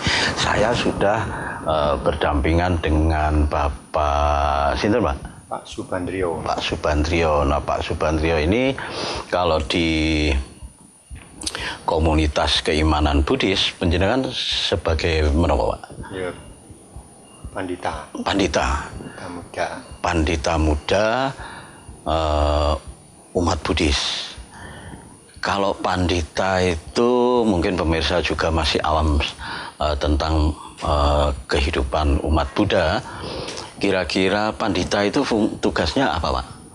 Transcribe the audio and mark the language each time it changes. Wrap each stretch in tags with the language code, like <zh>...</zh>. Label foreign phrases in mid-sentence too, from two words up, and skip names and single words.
<id>Saya sudah berdampingan dengan Bapak Sinten, Pak? Pak Subandrio. Pak Subandrio. Nah, Pak Subandrio ini kalau di komunitas keimanan Buddhis penjenengan sebagai menapa, Pak? Ya, pandita. Pandita. Pandita muda. Pandita muda umat Buddhis. Kalau pandita itu mungkin pemirsa juga masih awam tentang kehidupan umat Buddha. Kira-kira pandita itu tugasnya apa, Pak?</id>